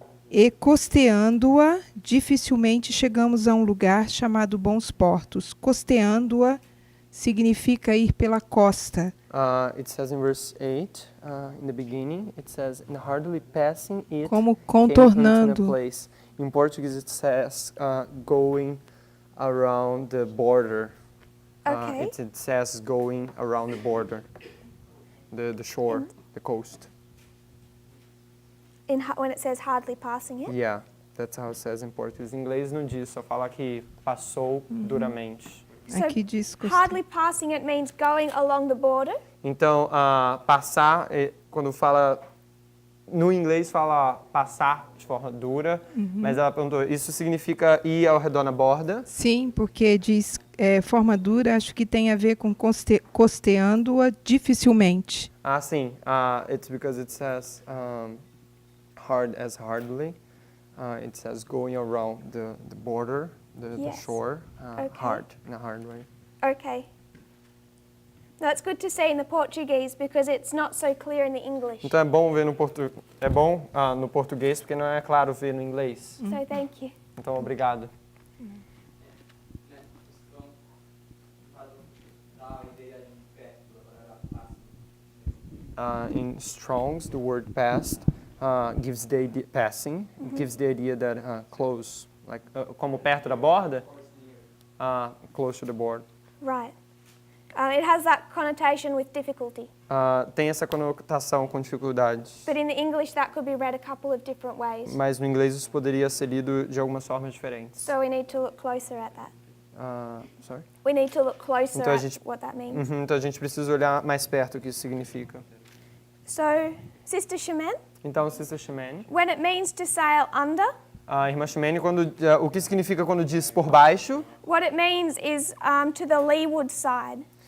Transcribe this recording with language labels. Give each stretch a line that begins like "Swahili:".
Portuguese: e costeando-a, dificilmente chegamos a um lugar chamado Bons Portos. Costeando-a significa ir pela costa.
English: It says in verse 8, in the beginning, it says, and hardly passing it
Portuguese: Como
English: came into
Portuguese: contornando.
English: a place. In Portuguese it says going around the border. Okay. It says going around the border, the shore, the coast. When it says hardly passing it? Yeah, that's how it says in Portuguese.
Portuguese: Em inglês não diz, só fala que passou duramente.
English: So
Portuguese: Aqui diz
English: hardly passing it means going along the border.
Portuguese: Então, passar, quando fala... No inglês fala passar de forma dura, mas ela perguntou, isso significa ir ao redor na borda? Sim, porque diz forma dura, acho que tem a ver com costeando-a dificilmente. Ah, sim.
English: It's because it says hard as hardly. It says going around the border, the Yes. shore, Okay. hard, in a hard way. Okay. No, it's good to see in the Portuguese because it's not so clear in the English.
Portuguese: Então é bom ver no no português porque não é claro ver no inglês.
English: So thank you.
Portuguese: Então obrigado.
English: In Strong's, the word past gives the idea, passing gives the idea that close, like
Portuguese: como perto da borda,
English: close to the border. Right. It has that connotation with difficulty.
Portuguese: Tem essa conotação com dificuldades.
English: But in the English, that could be read a couple of different ways.
Portuguese: Mas no inglês isso poderia ser lido de algumas formas diferentes.
English: So we need to look closer at that. Sorry? We need to look closer
Portuguese: Então a
English: at
Portuguese: gente-
English: what that means.
Portuguese: Então a gente precisa olhar mais perto o que isso significa.
English: So, Sister Shemen,
Portuguese: Então, Sister Shimene,
English: when it means to sail under,
Portuguese: a irmã Shimene, o que significa quando diz por baixo?
English: what it means is to the leeward side.